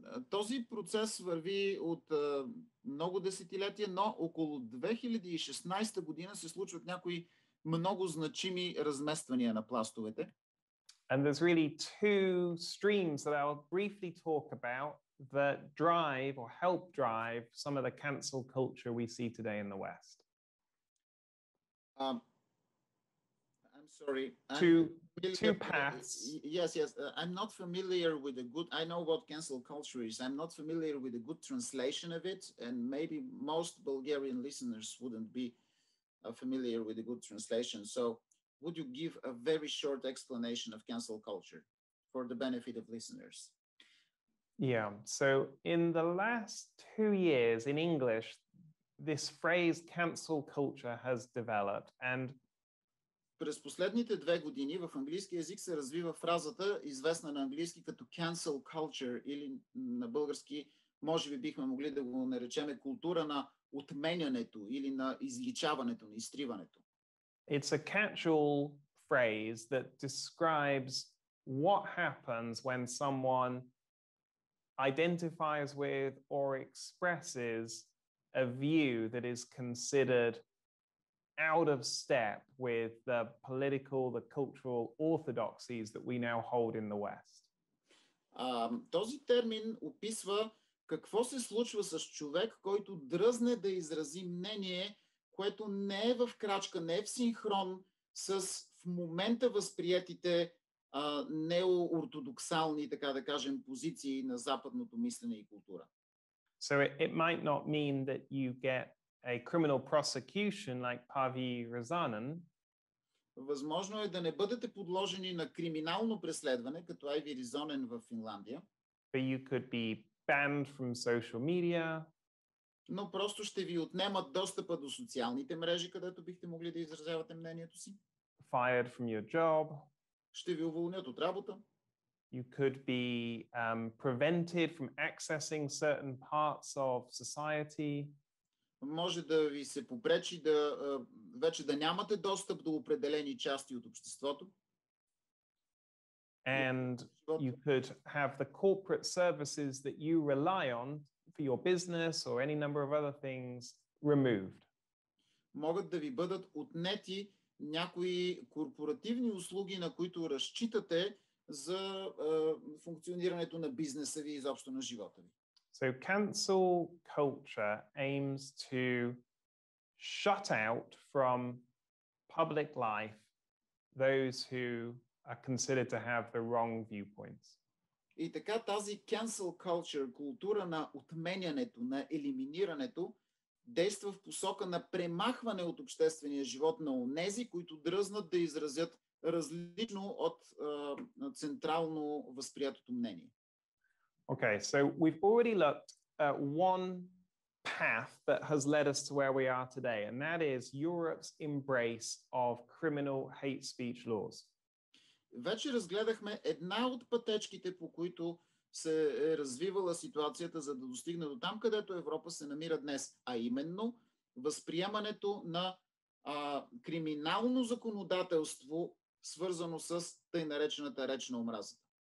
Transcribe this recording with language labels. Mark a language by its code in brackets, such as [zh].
[bg] Този процес върви от много десетилетия, но около 2016 година се случват някои много значими размествания на пластовете. [en] And there's really two streams that I'll briefly talk about that drive or help drive some of the cancel culture we see today in the West. I'm sorry. Two paths. Yes. I'm not familiar with I know what cancel culture is. I'm not familiar with a good translation of it, and maybe most Bulgarian listeners wouldn't be familiar with a good translation. So would you give a very short explanation of cancel culture for the benefit of listeners? Yeah, so in the last 2 years in English, this phrase cancel culture has developed, and [bg] През последните 2 години в английски език се развива фразата, известна на английски като cancel culture, или на български, може би бихме могли да го наречем култура на отменянето или на изличаването, на изтриването. [en] It's a catch-all phrase that describes what happens when someone identifies with or expresses a view that is considered out of step with the political, the cultural orthodoxies that we now hold in the West. [bg] Този термин описва какво се случва с човек, който дръзне да изрази мнение, което не е в крачка, не е в синхрон с в момента възприетите неоортодоксални, така да кажем, позиции на западното мислене и култура. [en] So it might not mean that you get a criminal prosecution like Pavi Razanen. [bg] Възможно е да не бъдете подложени на криминално преследване, като Айви Ризонен в Финландия. [en] But you could be banned from social media. [bg] Но просто ще ви отнемат достъпа до социалните мрежи, където бихте могли да изразявате мнението си. [en] Fired from your job. [bg] Ще ви уволнят от работа. [en] You could be prevented from accessing certain parts of society. [bg] Може да ви се попречи вече да нямате достъп до определени части от обществото. [en] And you could have the corporate services that you rely on for your business or any number of other things removed. [bg] Могат да ви бъдат отнети някои корпоративни услуги, на които разчитате за функционирането на бизнеса ви и изобщо на живота ви. [en] So cancel culture aims to shut out from public life those who are considered to have the wrong viewpoints. [bg] И така тази cancel culture, култура на отменянето, на елиминирането, действа в посока на премахване от обществения живот на онези, които дръзнат да изразят различно от централно възприятото мнение. [en] Okay, so we've already looked at one path that has led us to where we are today, and that is Europe's embrace of criminal hate speech laws. [bg] Вече разгледахме една от пътечките, по които се е развивала ситуацията, за да достигне до там, където Европа се намира днес, а именно възприемането на криминално законодателство, свързано с тъй наречената реч на омразата.